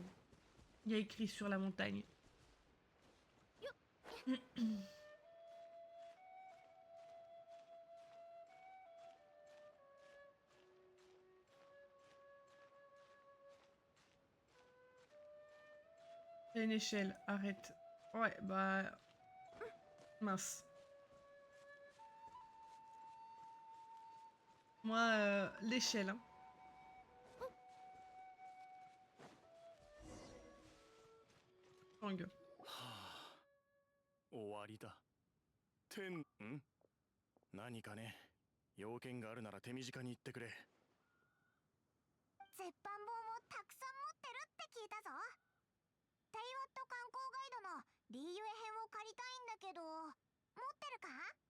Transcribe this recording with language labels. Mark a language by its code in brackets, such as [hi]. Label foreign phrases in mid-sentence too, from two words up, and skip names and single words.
[fr] Il y a écrit sur la montagne. Il y a une échelle, arrête. Ouais, bah... Mince. Moi, l'échelle, hein. Chang. [ja] 終わりだ。何かね。要件があるなら手短に言ってくれ。絶版本をたくさん持ってるって聞いたぞ。テイワット観光ガイドのリーユエ編を借りたいんだけど、持ってるか？